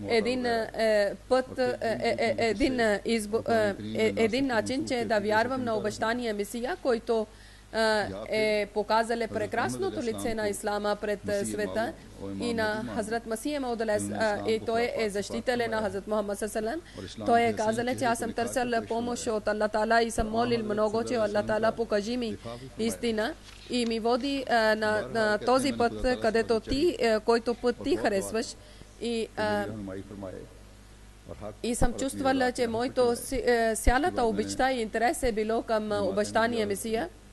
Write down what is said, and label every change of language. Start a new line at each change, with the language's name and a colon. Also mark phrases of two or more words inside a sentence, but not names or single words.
Bulgarian: един начин, че да вярвам на обещания Месия, който е показале прекрасното лице на ислама пред света, и на Хазрат Масих Мауд алейхиссалам, и той е защител на Хазрат Мухаммад
Arabic: صلى الله عليه وسلم.
Bulgarian: Той е казал, че аз съм търсил помощ от Аллах Таала и съм молил много, че Аллах Таала покажи ми истина и ми води на този път, където който път ти харесваш. И съм чувствала, че моето цялата обичта и интерес е било към обещания Месия.